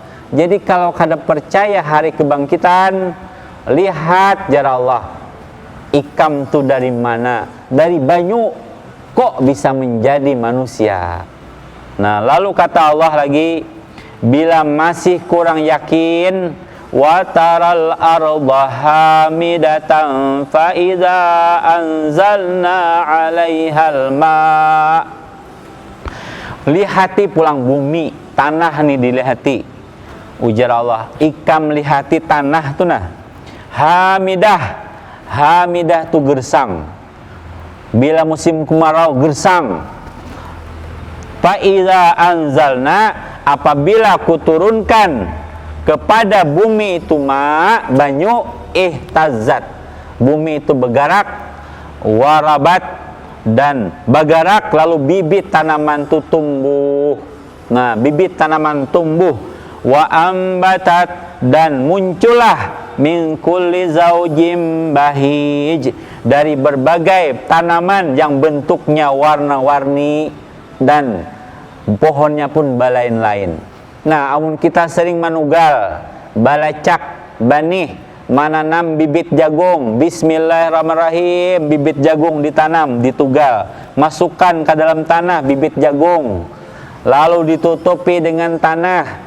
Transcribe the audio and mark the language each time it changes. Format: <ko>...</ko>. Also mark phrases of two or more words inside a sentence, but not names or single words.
<bjn>Jadi kalau kada percaya hari kebangkitan, lihat jar Allah, ikam tu dari mana? Dari banyu, kok bisa menjadi manusia?</bjn> <id>Nah, lalu kata Allah lagi, bila masih kurang yakin,</id> <ar>وترى الأرض هامدة فإذا أنزلنا عليها الماء'.</ar> <bjn>Lihati pulang bumi, tanah nih dilihati. Ujar Allah, ikam lihati tanah tu nah. Hamidah tu gersang.</bjn> <id>Bila musim kemarau gersang.</id> <ar>فإذا أنزلنا,</ar> <id>apabila kuturunkan kepada bumi itu banyu, ihtazat, bumi itu bergerak, warabat, dan bergerak, lalu bibit tanaman itu tumbuh. Nah, bibit tanaman tumbuh,</id> <ar>وأنبتت,</ar> <id>dan muncullah</id> <ar>من كل زوج بهيج,</ar> <id>dari berbagai tanaman yang bentuknya warna-warni dan pohonnya pun balain-lain.</id> <bjn>Nah, amun kita sering manugal balacak banih</bjn> <id>menanam bibit jagung, bismillahirrahmanirrahim, bibit jagung ditanam, ditugal, masukkan ke dalam tanah bibit jagung, lalu ditutupi dengan tanah.</id>